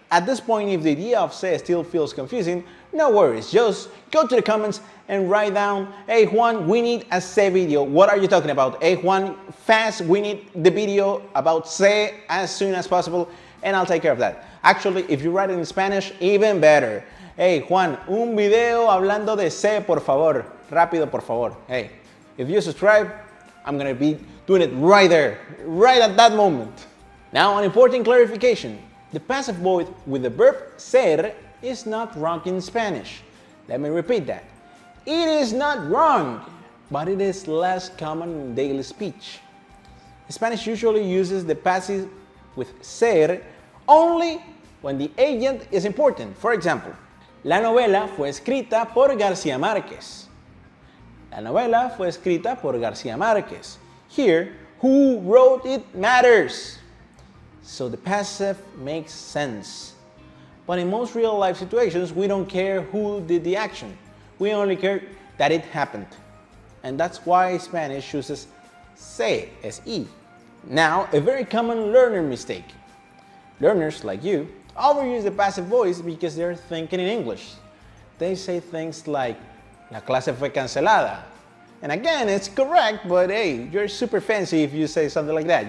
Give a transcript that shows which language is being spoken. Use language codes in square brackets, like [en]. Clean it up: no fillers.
[en] At this point, if the idea of se still feels confusing, no worries. Just go to the comments and write down, hey Juan, we need a se video. What are you talking about? Hey Juan, fast, we need the video about se as soon as possible, and I'll take care of that. Actually, if you write it in Spanish, even better. [es] Hey Juan, un video hablando de se, por favor. Rápido, por favor. [en] Hey, if you subscribe, I'm gonna be doing it right there, right at that moment. Now, an important clarification. The passive voice with the verb ser is not wrong in Spanish. Let me repeat that. It is not wrong, but it is less common in daily speech. Spanish usually uses the passive with ser only when the agent is important. For example, [es] la novela fue escrita por García Márquez. La novela fue escrita por García Márquez. [en] Here, who wrote it matters. So the passive makes sense. But in most real-life situations, we don't care who did the action. We only care that it happened. And that's why Spanish uses se, S-E. Now, a very common learner mistake. Learners like you overuse the passive voice because they're thinking in English. They say things like, [es] la clase fue cancelada. [en] And again, it's correct, but hey, you're super fancy if you say something like that.